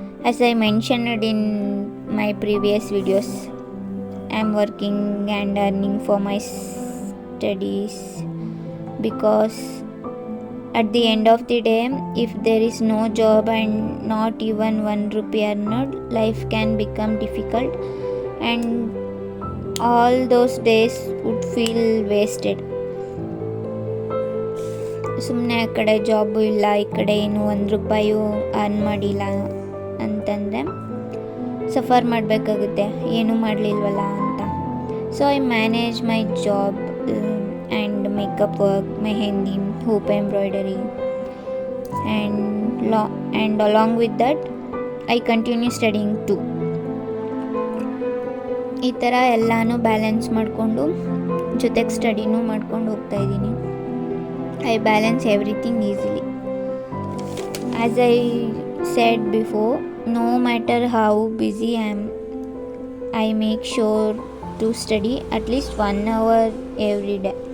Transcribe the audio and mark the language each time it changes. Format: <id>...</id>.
<en>As I mentioned in my previous videos, I am working and earning for my studies because at the end of the day, if there is no job and not even 1 rupee earned, life can become difficult and all those days would feel wasted.</en> <kn>ಸುಮ್ಮನೆ ಆ ಕಡೆ job ಇಲ್ಲ, ಈ ಕಡೆ ಏನು 1 ರೂಪಾಯು earn ಮಾಡಿಲ್ಲ ಅಂತಂದರೆ suffer ಮಾಡಬೇಕಾಗುತ್ತೆ, ಏನೂ ಮಾಡಲಿಲ್ವಲ್ಲ ಅಂತ.</kn> <en>So I manage my job and makeup work, mehendi, hoop embroidery, and along with that I continue studying too.</en> <kn>ಈ ಥರ ಎಲ್ಲನೂ ಬ್ಯಾಲೆನ್ಸ್ ಮಾಡಿಕೊಂಡು ಜೊತೆಗೆ ಸ್ಟಡಿನೂ ಮಾಡ್ಕೊಂಡು ಹೋಗ್ತಾ ಇದ್ದೀನಿ.</kn> <en>I balance everything easily. As I said before, no matter how busy I make sure to study at least 1 hour every day.</en>